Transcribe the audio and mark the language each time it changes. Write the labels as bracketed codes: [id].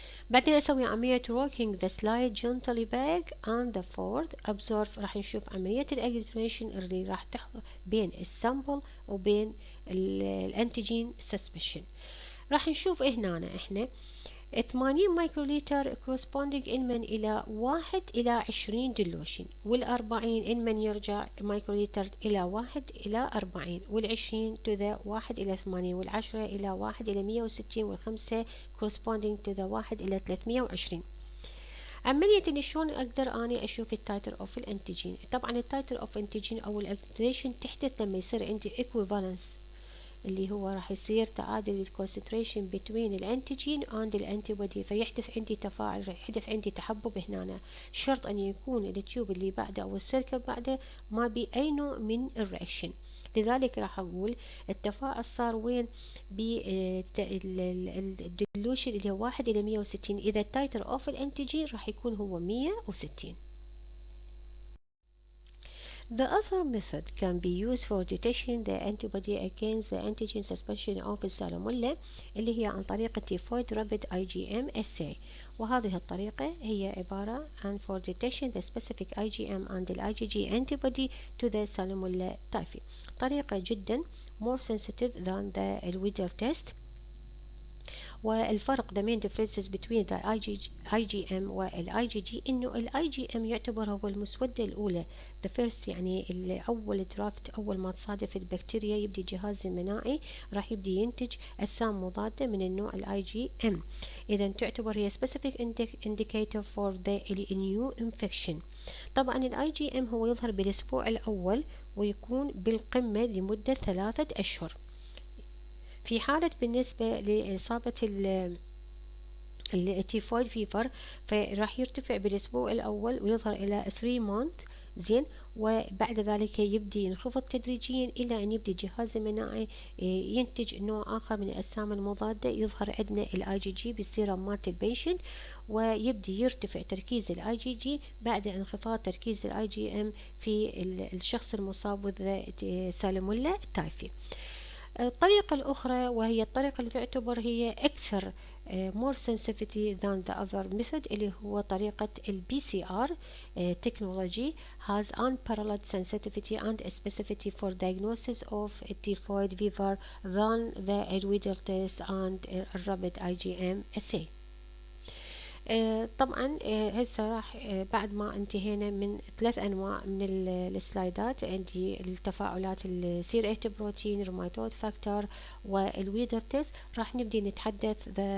[ar] بعدين أسوي عملية [en] working the slide gently back and the forward absorb. [ar] راح نشوف عملية الأجلوتينيشن اللي راح تحصل بين السامبل وبين الأنتيجين سسبشن. راح نشوف هنا احنا 80 مايكروليتر corresponding إنمن إلى 1 إلى 20 دلوشن، وال40 إنمن يرجع مايكروليتر إلى 1 إلى 40، وال20 to the 1 إلى 80، وال10 إلى 1 إلى 160، وال5 [en] corresponding to the [ar] 1 إلى 320. عملية إن شلون أقدر أني أشوف التايتر أوف الأنتيجين. طبعا التايتر أوف أنتيجين أو الأكتيفيشن تحدث لما يصير عندي equivalence، اللي هو راح يصير تعادل الكونسنتريشن بين الانتيجين اند الانتي بودي، فيحدث عندي تفاعل، يحدث عندي تحبب هنا. شرط ان يكون التيوب اللي بعده او السيركل بعده ما بي اي نوع من الرياكشن. لذلك راح اقول التفاعل صار وين بالديلوشن اللي هو 1 الى 160، اذا التايتر اوف الانتيجين راح يكون هو 160. [en] The other method can be used for detecting the antibody against the antigen suspension of السالمونيلا، [ar] اللي هي عن طريق [en] Typhoid Rapid IgM assay. [ar] وهذه الطريقة هي عبارة عن [en] for detection the specific IgM and the IgG antibody to the Salmonella typhi. [ar] طريقة جدا [en] more sensitive than the Wheeler test. [ar] والفرق [en] the main differences between the IgM [ar] وال IgG إنه ال IgM يعتبر هو المسودة الأولى [en] the first، [ar] يعني أول درافت، أول ما تصادف البكتيريا يبدي الجهاز المناعي راح يبدي ينتج أجسام مضادة من النوع ال IgM، إذا تعتبر هي [en] specific indicator for the new infection. [ar] طبعا ال IgM هو يظهر بالأسبوع الأول ويكون بالقمة لمدة 3 أشهر. في حالة بالنسبة لإصابة التيفويد فيفر فراح يرتفع بالأسبوع الأول ويظهر إلى 3 مونث زين، وبعد ذلك يبدي ينخفض تدريجيا إلى أن يبدي الجهاز المناعي ينتج نوع آخر من الأجسام المضادة. يظهر عندنا الاي جي جي بالسيرم مالت البيشنت، ويبدي يرتفع تركيز الاي جي جي بعد انخفاض تركيز الاي جي ام في الشخص المصاب بالسالمونيلا تايفي. الطريقة الأخرى وهي الطريقة اللي تعتبر هي أكثر [en] more sensitivity than the other method، [ar] اللي هو طريقة ال [en] PCR technology has unparalleled sensitivity and specificity for diagnosis of typhoid fever than the Wheeler test and rapid IgM assay. [ar] طبعا هسه راح بعد ما انتهينا من 3 أنواع من السلايدات، عندي التفاعلات السيريت بروتين، روماتود فاكتور، والويدر تيست. راح نبدي نتحدث